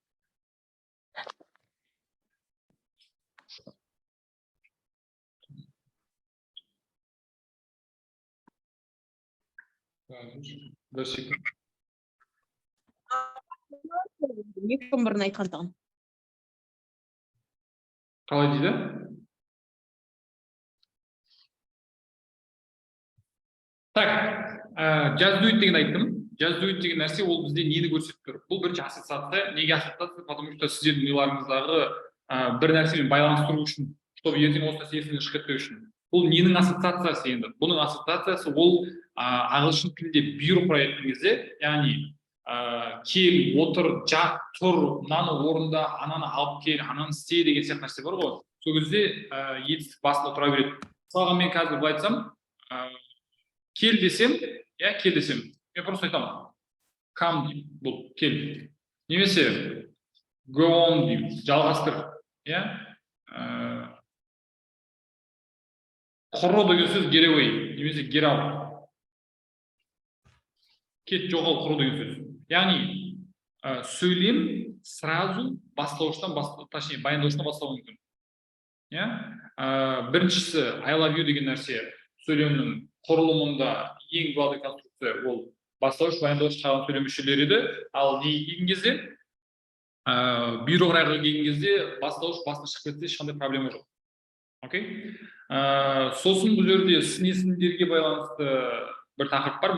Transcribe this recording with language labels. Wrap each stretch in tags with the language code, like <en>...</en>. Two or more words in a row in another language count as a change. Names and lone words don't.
<kk>Бір секунд. Екім бірін айтқандығын. Қалай дейді? Так,</kk> <en>just do it</en> <kk>деген айттым.</kk> <en>Just do it</en> <kk>деген нәрсе ол бізде нені көрсетіп тұр? Бұл бірінші ассоциация. Неге ассоциация?</kk> <ru>Потому что</ru> <kk>сіздердің миларыңыздағы бір нәрсемен байланыстыру үшін, чтобы ертең осы нәрсе есіңізден шығып кетпеу үшін. Бұл ненің ассоциациясы енді? Бұның ассоциациясы ол ағылшын тілінде бұйрық айтқан кезде, яғни кел, отыр, жат, тұр, мынаны орында, ананы алып кел, ананы істе деген сияқты нәрсе бар ғой. Сол кезде етістік басында тұра береді. Мысалға мен қазір былай айтсам, кел десем, кел десем, мен просто айтамын. Come деймін, бұл кел. Немесе</kk> <en>go on</en> <kk>деймін, жалғастыр. Құры деген сөз</kk> <en>get away,</en> <kk>немесе</kk> <en>get out.</en> <kk>Кет, жоғал, құры деген сөз. Яғни сөйлем сразу бастауыштан, точнее баяндауыштан бастауы мүмкін. Біріншісі</kk> <en>I love you</en> <kk>деген нәрсе сөйлемнің құрылымында ең главный конструкция ол бастауыш, баяндауыш шығарған сөйлем мүшелері еді. Ал не келген кезде, бұйрық райға келген кезде бастауыш басына шығып кетсе ешқандай проблема жоқ. Сосын бұл жерде сын есімдерге байланысты бір тақырып бар.</kk>